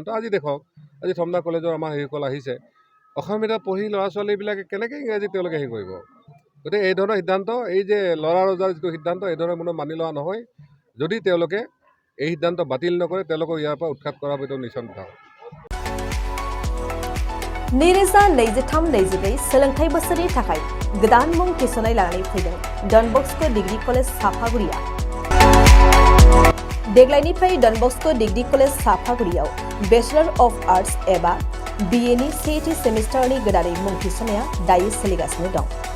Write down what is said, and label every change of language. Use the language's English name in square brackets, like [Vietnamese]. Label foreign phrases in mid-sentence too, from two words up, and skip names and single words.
[Assamese] আজি দেখক, আজি থমনা কলেজৰ আমাৰ সেইসকল আহিছে, অসমীয়া পঢ়ি ল'ৰা ছোৱালীবিলাকে কেনেকৈ ইংৰাজী তেওঁলোকে হেৰি কৰিব। গতিকে এই ধৰণৰ সিদ্ধান্ত, এই যে ল'ৰা ৰজাৰ যিটো সিদ্ধান্ত, এই ধৰণৰ কোনো মানি লোৱা নহয়। যদি তেওঁলোকে এই সিদ্ধান্ত বাতিল নকৰে, তেওঁলোকক ইয়াৰ পৰা উৎখাত কৰাৰ ভিতৰত নিশ্চয় থাকক। [Bodo] नैरोजा 23-24 सोलोंथाइ बोसोरनि थाखाय गोदान मुं थिसननाय लानानै फैदों डन बस्क' डिग्री कलेज साफागुरिया। देग्लायनिफ्राय डन बस्क' डिग्री कलेज साफागुरियाव [English] Bachelor of Arts [Bodo] एबा BA नि सेथि सेमिस्टारनि गोदानै मुं थिसननाया दायो सोलिगासिनो दं।